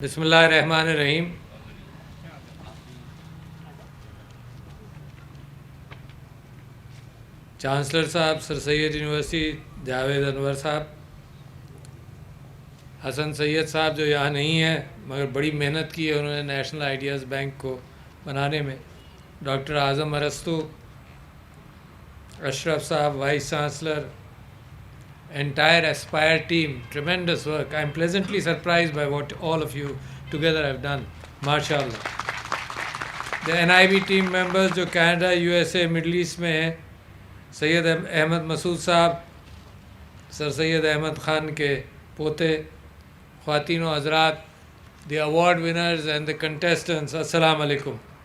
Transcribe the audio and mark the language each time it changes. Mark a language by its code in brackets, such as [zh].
[ur] بسم اللہ الرحمن الرحیم۔ چانسلر صاحب، سر سید یونیورسٹی جاوید انور صاحب، حسن سید صاحب جو یہاں نہیں ہیں مگر بڑی محنت کی ہے انہوں نے نیشنل آئیڈیاز بینک کو بنانے میں، ڈاکٹر اعظم ارسطو، اشرف صاحب vice chancellor, [en] entire Aspire team, tremendous work. I am pleasantly surprised by what all of you together have done. MashaAllah. The NIB team members [ur] جو کینیڈا، USA، مڈل ایسٹ میں ہیں، سید احمد مسعود صاحب، سر سید احمد خان کے پوتے، خواتین و حضرات، [en] the award winners and the contestants، [ur] السلام علیکم۔